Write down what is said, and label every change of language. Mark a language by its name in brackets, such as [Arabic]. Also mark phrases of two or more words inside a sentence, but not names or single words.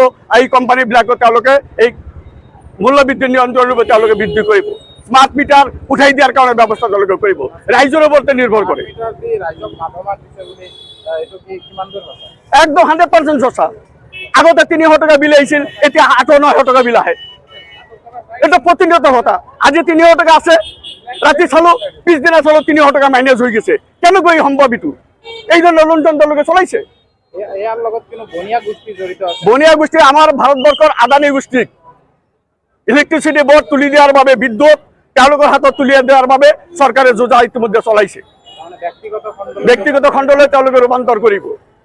[Assamese] এই কোম্পানীবিলাকক তেওঁলোকে এই মূল্যবৃদ্ধি নিয়ন্ত্ৰণৰ তেওঁলোকে বৃদ্ধি কৰিব, স্মাৰ্ট মিটাৰ উঠাই দিয়াৰ কাৰণে ব্যৱস্থা তেওঁলোকে কৰিব। ৰাইজৰ ওপৰতে নিৰ্ভৰ কৰে। একদম 100% সঁচা। আগতে ৩০০ টাকা বিল আহিছিল, এতিয়া ৮০০-৯০০ টাকা বিল আহে। এটা প্রতিনিয়ত কথা। আজি ৩০০ টাকা আছে, রাতে চালো পিছদিনা চালো ৩০০ টাকা মাইনাস [Bangla] হয়ে গেছে। [Assamese] কেনেকৈ সম্ভৱ? এইটো এই ধৰণৰ লুণ্ঠন তেওঁলোকে চলাইছে। বনিয়া গোষ্ঠী আমাৰ ভাৰতবৰ্ষৰ আদানী গোষ্ঠীক ইলেক্ট্ৰিচিটি বোর্ড তুলি দিয়াৰ বাবে, বিদ্যুৎ তেওঁলোকৰ হাতত তুলি দিয়াৰ বাবে চৰকাৰে যোজনা ইতিমধ্যে চলাইছে। ব্যক্তিগত খণ্ডলৈ তেওঁলোকে ৰূপান্তৰ কৰিব।